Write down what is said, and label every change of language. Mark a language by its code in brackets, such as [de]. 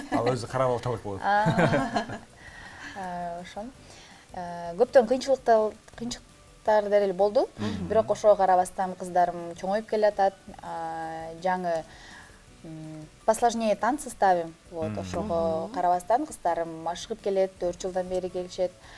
[ky] Ал өзү Кара Балталык болот. Ошон. Көптөгөн кыйынчылыктар деле болду. Бирок ошого карабастан кыздарым чоңоюп келатат. Жаңы [ru] посложнее танцы ставим. [ky] Вот, ошого карабастан кыздарым ашыгып келет, 4 жылдан бери келишет.